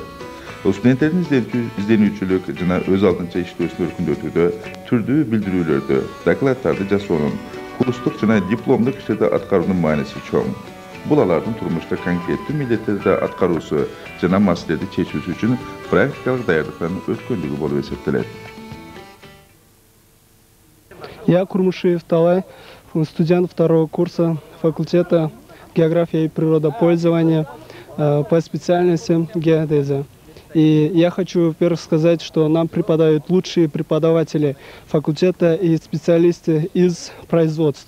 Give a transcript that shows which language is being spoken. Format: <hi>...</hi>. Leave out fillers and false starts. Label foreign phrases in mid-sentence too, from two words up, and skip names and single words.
<ky>Студенттердин изденүүчүлүк жана өз алдынча иштөөсүн өркүндөтүүдө түрдүү билдирүүлөрдү, докладдарды жасоонун, курстук жана дипломдук иштерди аткаруунун мааниси чоң. Бул алардын турмушта конкреттүү милдеттерди аткаруусу жана маселелерди чечүүсү үчүн практикалык даярдыктан өткөндүгү болуп эсептелет.</ky> <ru>Я Курмушиев Талай, студент второго курса факультета география и природопользования по специальности геодезия. И я хочу, во-первых, сказать, что нам преподают лучшие преподаватели факультета и специалисты из производств.</ru>